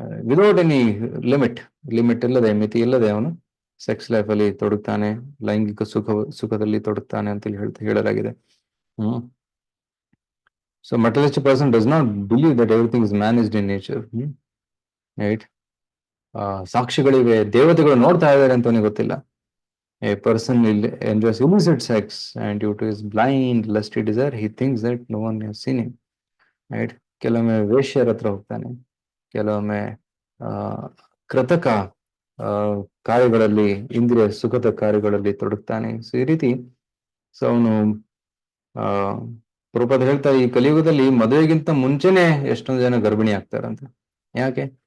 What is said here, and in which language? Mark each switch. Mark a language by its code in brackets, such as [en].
[en] without any limit [kn] ಇಲ್ಲದೆ, ಮಿತಿ ಇಲ್ಲದೆ ಅವನು ಸೆಕ್ಸ್ ಲೈಫ್ ಅಲ್ಲಿ ತೊಡಗ್ತಾನೆ, ಲೈಂಗಿಕ ಸುಖದಲ್ಲಿ ತೊಡಗ್ತಾನೆ ಅಂತ ಹೇಳಲಾಗಿದೆ. ಹ್ಮ್. [en] So materialistic person does not believe that everything is managed in nature. Right. [kn] ಸಾಕ್ಷಿಗಳಿವೆ, ದೇವತೆಗಳು ನೋಡ್ತಾ ಇದ್ದಾರೆ ಅಂತ ಅವನಿಗೆ ಗೊತ್ತಿಲ್ಲ. [en] A person enjoys illicit sex and due to his blind lusty desire he thinks that no one has seen him. Right. [kn] ಕೆಲವೊಮ್ಮೆ ವೇಶ್ಯರ ಹತ್ರ ಹೋಗ್ತಾನೆ, ಕೆಲವೊಮ್ಮೆ ಆ ಕೃತಕ ಆ ಕಾರ್ಯಗಳಲ್ಲಿ, ಇಂದ್ರಿಯ ಸುಖದ ಕಾರ್ಯಗಳಲ್ಲಿ ತೊಡಗ್ತಾನೆ. ಸೊ ಈ ರೀತಿ ಸೊ ಅವನು ಆ ಪ್ರಭುಪಾದ ಹೇಳ್ತಾ, ಈ ಕಲಿಯುಗದಲ್ಲಿ ಮದುವೆಗಿಂತ ಮುಂಚೆನೆ ಎಷ್ಟೊಂದು ಜನ ಗರ್ಭಿಣಿ ಆಗ್ತಾರಂತ. ಯಾಕೆ?